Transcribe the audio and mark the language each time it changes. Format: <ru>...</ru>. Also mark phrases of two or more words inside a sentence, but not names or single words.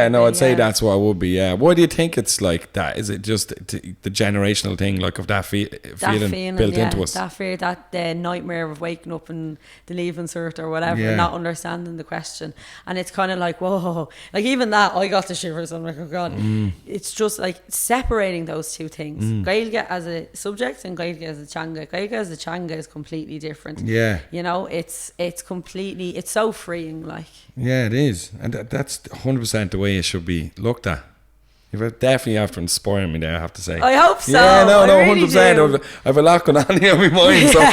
<en>I'd say that's what it would be. Yeah, why do you think it's like that? Is it just the generational thing, like of that feeling built into us? That fear, that the nightmare of waking up and the leaving cert or whatever, and not understanding the question, and it's kind of like, whoa, like even that, I got the shivers. I'm like, oh God. It's just like separating those two things. Gaeilge as a subject and Gaeilge as a Teanga. Gaeilge as a Teanga is completely different. Yeah. You know, it's completely, it's so freeing, like. Yeah, it is. And that's 100% the way it should be looked at. You've definitely after inspiring me there, I have to say. I hope so. Yeah, no, really 100%. I have a lot going on here in my mind. So</en>